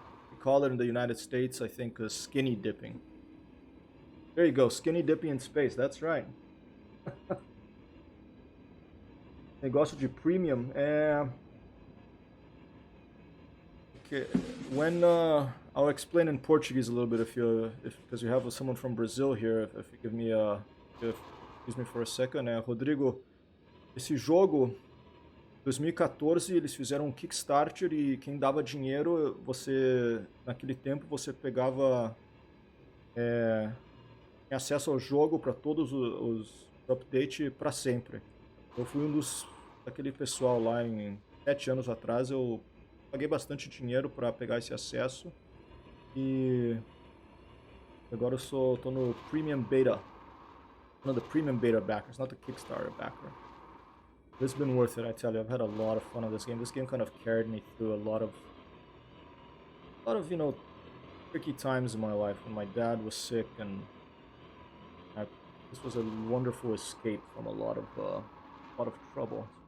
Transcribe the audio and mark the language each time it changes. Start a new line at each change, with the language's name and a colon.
English: We call it in the United States, I think, skinny dipping. There you go, skinny dipping in space. That's right.
Portuguese: Negócio de premium.
English: Okay, when I'll explain in Portuguese a little bit if because you have someone from Brazil here. If you give me excuse me for a second,
Portuguese: Rodrigo, esse jogo 2014 eles fizeram um Kickstarter e quem dava dinheiro, você naquele tempo você pegava tinha acesso ao jogo para todos os updates para sempre. Eu fui um dos daquele pessoal lá em 7 anos atrás, eu paguei bastante dinheiro para pegar esse acesso e agora tô no Premium Beta.
English: One of the Premium Beta backers, not the Kickstarter backer. This has been worth it, I tell you. I've had a lot of fun on this game. This game kind of carried me through a lot of tricky times in my life when my dad was sick, and this was a wonderful escape from a lot of trouble.